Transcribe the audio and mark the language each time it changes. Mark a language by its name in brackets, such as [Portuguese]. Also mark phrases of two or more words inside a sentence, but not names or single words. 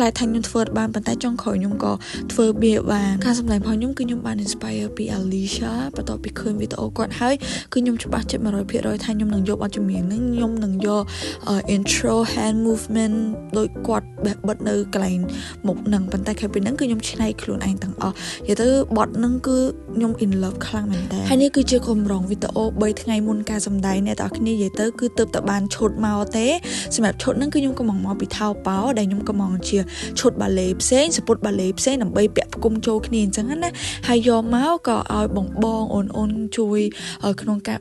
[Khmer] ចថាខ្ញុំធ្វើបានប៉ុន្តែចុងក្រោយខ្ញុំក៏ធ្វើវាបានការសម្ដែងរបស់ខ្ញុំគឺខ្ញុំបាន inspire ពី Alicia បន្ទាប់ពីឃើញវីដេអូគាត់ហើយគឺខ្ញុំច្បាស់ចិត្ត 100% ថាខ្ញុំនឹងយកបទចម្រៀងហ្នឹងខ្ញុំនឹងយក [English] intro hand movement [Khmer] ដោយគាត់បិទនៅកន្លែងមុខនឹងប៉ុន្តែខែពីហ្នឹងគឺ ខ្ញុំឆ្នៃខ្លួនឯងទាំងអស់និយាយទៅបទហ្នឹងគឺខ្ញុំ [English] in love [Khmer] ខ្លាំងមែនតើហើយនេះគឺជាកម្រងវីដេអូ3ថ្ងៃមុនការសម្ដែងអ្នកទាំងអស់គ្នានិយាយទៅគឺទើបតែបានឈុតមកទេសម្រាប់ឈុតហ្នឹងគឺខ្ញុំកំង មកពីថៅប៉ោដែលខ្ញុំកំងជាឈុតបាឡេផ្សេងសពុតបាឡេផ្សេងដើម្បីពាក់ផ្គុំចូលគ្នាអញ្ចឹងណាហើយយកមកក៏ឲ្យបងអូនជួយក្នុងកា